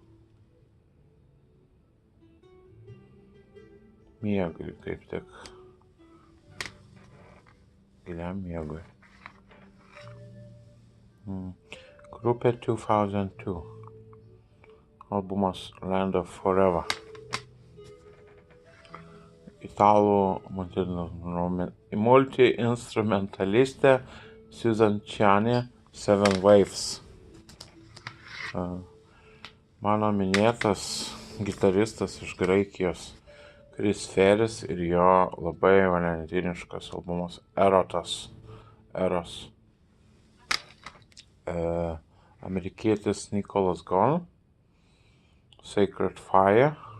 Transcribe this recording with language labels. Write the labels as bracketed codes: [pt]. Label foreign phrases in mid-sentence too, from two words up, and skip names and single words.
[lt] Miegui, kaip tik. Giliam miegui. Grupė 2002. Albumas Land of Forever. Italų multi-instrumentalistė Susan Ciani, Seven Waves. Mano minėtas gitaristas iš Graikijos Chris Ferris ir jo labai valentiniškas albumas Eros. Amerikietis Nicholas Gunn, Sacred Fire.